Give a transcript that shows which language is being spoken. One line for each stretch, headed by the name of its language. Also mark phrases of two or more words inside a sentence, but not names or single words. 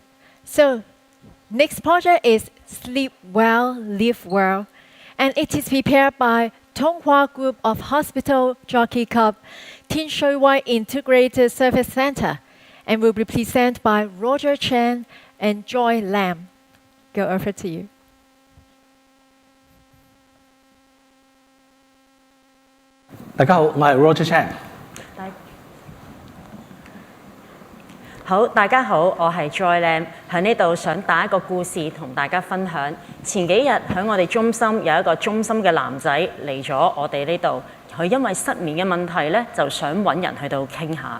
English: So next project is Sleep Well, Live Well, and it is prepared by Tonghua Group of Hospital Jockey Club, Tin Shui Wai Integrated Service Center, and will be presented by Roger Chen and Joy Lam. Go over to you.
Cantonese: 大家好，我係 Roger Chan。好，大家好，我係 Joy Lam， 喺呢度想打一個故事同大家分享。前幾日喺我哋中心有一個中心嘅男仔嚟咗我哋呢度，佢因為失眠嘅問題咧，就想揾人去到傾下。